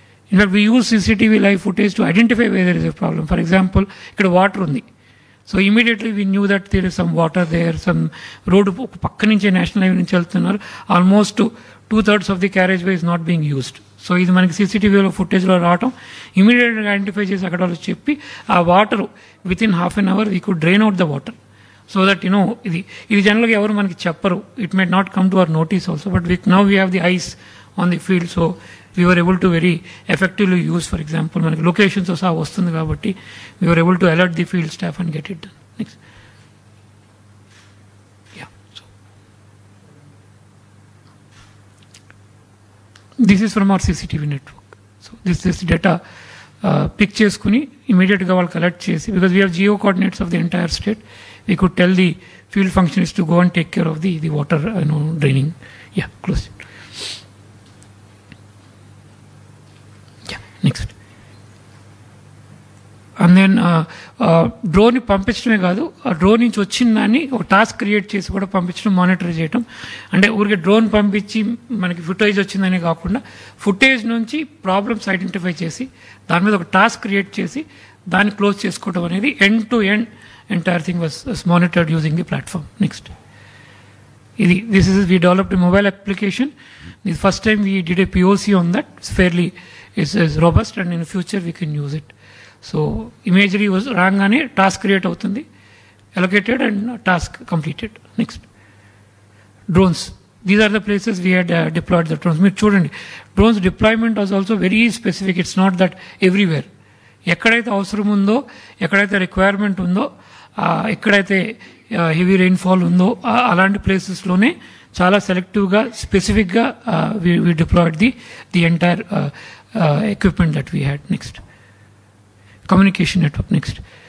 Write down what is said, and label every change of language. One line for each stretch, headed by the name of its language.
English: In fact, we use CCTV live footage to identify where there is a problem. For example,
Telugu: ఇక్కడ water ఉంది,
English: So immediately we knew that there is some water there, some road
Telugu: పక్క నుంచే national highway నుంచి వెళ్తున్నారు.
English: Almost 2/3 of the carriageway is not being used.
Telugu: So ఇది మనకి సీసీటీవీలో ఫుటేజ్లో రావటం, ఇమీడియట్గా ఐడెంటిఫై చేసి అక్కడ వాళ్ళు చెప్పి ఆ water
English: Within half an hour we could drain out the water. So that
Telugu: ఇది జనరల్గా ఎవరు మనకి చెప్పరు.
English: It may not come to our notice also, but now we have the eyes on the field. So we were able to very effectively use, for example,
Telugu: మనకి locations సహా వస్తుంది కాబట్టి
English: we were able to alert the field staff and get it done. Next. Yeah. So this is from our CCTV network. So this data pick చేసుకుని
Telugu: ఇమీడియట్గా వాళ్ళు collect చేసి,
English: because we have geo coordinates of the entire state, we could tell the field functionaries to go and take care of the water draining. Yeah, close it. Next.
Telugu: And then drone పంపించడమే కాదు, ఆ drone నుంచి వచ్చిన దాన్ని ఒక task create చేసి కూడా పంపించడం, monitor చేయడం. అంటే ఊరికే డ్రోన్ పంపించి మనకి ఫుటేజ్ వచ్చిందని కాకుండా ఫుటేజ్ నుంచి ప్రాబ్లమ్స్ ఐడెంటిఫై చేసి దాని మీద ఒక టాస్క్ క్రియేట్ చేసి దాన్ని క్లోజ్ చేసుకోవడం అనేది
English: End to end entire thing was monitored using the platform. Next. This is we developed a mobile application. The first time we did a POC on that. It's fairly is robust, and in the future we can use it. So imagery was
Telugu: rangane task create avutundi,
English: allocated and task completed. Next. Drones. These are the places we had deployed the drones.
Telugu: Meer chudandi,
English: drones deployment was also very specific. It's not that everywhere.
Telugu: ఎక్కడైతే అవసరం ఉందో, ఎక్కడైతే requirement ఉందో, ఎక్కడైతే heavy rainfall ఉందో అలాంటి ప్లేసెస్లోనే చాలా సెలెక్టివ్గా స్పెసిఫిక్గా
English: We deployed the entire equipment that we had.
Telugu: Next. Communication network. Next.